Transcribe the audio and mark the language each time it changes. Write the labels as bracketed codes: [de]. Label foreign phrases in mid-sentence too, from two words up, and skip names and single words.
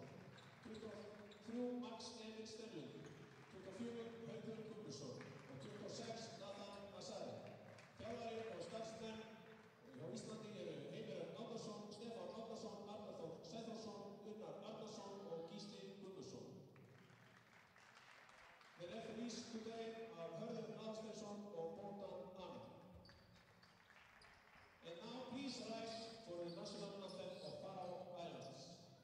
[is] 23, Max Emil Stenlund. 24, Haukur Guðmundsson. Og 26, Nathan Asari. Þjálfari og starfsmenn hjá Íslandi eru Heimir Árnason, Stefán Árnason, Arnar Þór Sæþórsson, Gunnar Arnarsson og Gísli Guðmundsson. [en] The referees today are Hörður Aðalsteinsson og Bóndan Amin. And now please rise for the national anthem of Faroe Islands.